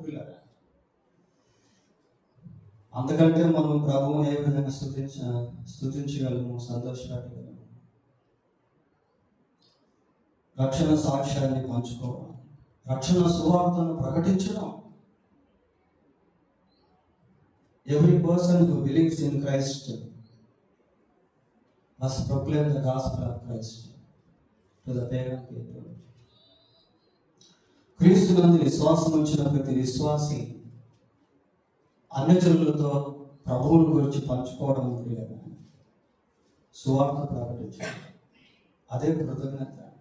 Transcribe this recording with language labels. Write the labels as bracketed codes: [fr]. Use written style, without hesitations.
[te] పిల్లలు, అందుకంటే మనం ప్రభువుని ఏ విధంగా స్తుతించగలము, సంతోషపడగలము. రక్షణ సాక్ష్యాన్ని పంచుకోవడం, రక్షణ సువార్తను ప్రకటించడం. [en] Every person who believes in Christ must proclaim the gospel of Christ to the pagan people. [te] క్రీస్తునందు విశ్వాసం ఉంచిన ప్రతి విశ్వాసి అన్యజనులతో ప్రభువుని గురించి పంచుకోవడం లేదు, సువార్త ప్రకటించడం. అదే కృతజ్ఞత.